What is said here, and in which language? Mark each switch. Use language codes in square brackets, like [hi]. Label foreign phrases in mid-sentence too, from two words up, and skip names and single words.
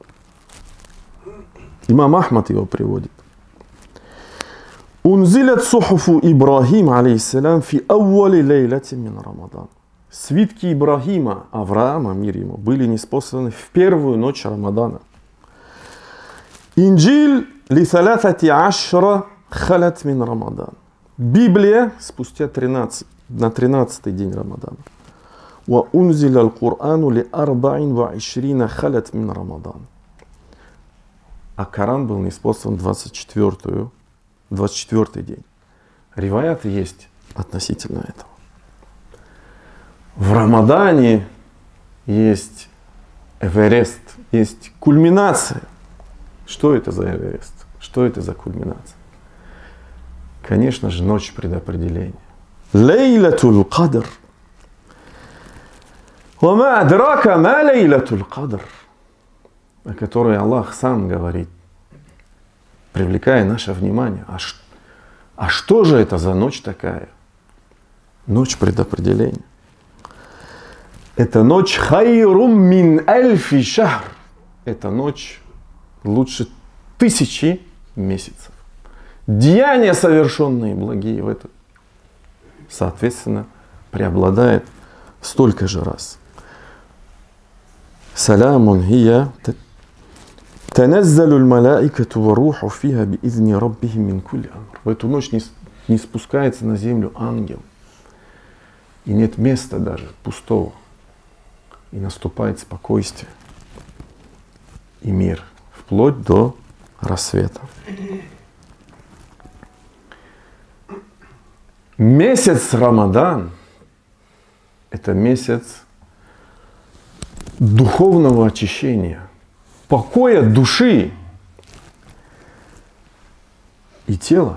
[ru] Имам Ахмад его приводит. [ar] أنزلت صحف إبراهيم عليه السلام في أول ليلة من رمضان. [ru] Свитки Ибрахима, Авраама, мир ему, были ниспосланы в первую ночь Рамадана. [ar] الإنجيل لثلاث عشرة خلت من رمضان. [ru] Библия спустя 13-й день Рамадана. [ar] وأنزل القرآن لأربع وعشرين خلت من رمضان. [ru] А Коран был ниспослан 24-й день. Риваяты есть относительно этого. В Рамадане есть Эверест, есть кульминация. Что это за Эверест? Что это за кульминация? Конечно же, ночь предопределения. Лейлатуль Кадр. [ar] وما أدراك ما ليلة القدر. [ru] О которой Аллах сам говорит, привлекая наше внимание. А что же это за ночь такая? Ночь предопределения. Это ночь [ar] خير من ألف شهر. [ru] Это ночь лучше 1000 месяцев. Деяния, совершенные благие в это, соответственно, преобладает столько же раз. [ar] سلام هي تنزل الملائكة والروح فيها بإذن ربهم من كل أمر. [ru] В эту ночь не спускается на землю ангел. И нет места даже пустого. И наступает спокойствие и мир, вплоть до рассвета. Месяц Рамадан – это месяц духовного очищения, покоя души и тела.